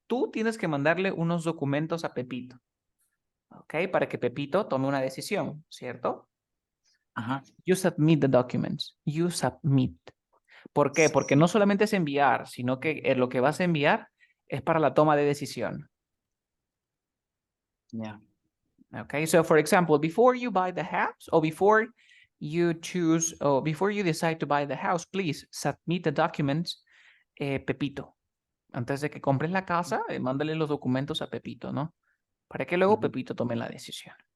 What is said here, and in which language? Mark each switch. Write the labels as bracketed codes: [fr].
[es] Tú tienes que mandarle unos documentos a Pepito. ¿Ok? Para que Pepito tome una decisión, ¿cierto? Ajá. [en] You submit the documents. You submit. [es] ¿Por qué? Porque no solamente es enviar, sino que lo que vas a enviar es para la toma de decisión. [en] Yeah. Okay, so for example, before you buy the house or before you choose or before you decide to buy the house, please submit the documents, Pepito. [es] Antes de que compres la casa, mándale los documentos a Pepito, ¿no? Para que luego Pepito tome la decisión.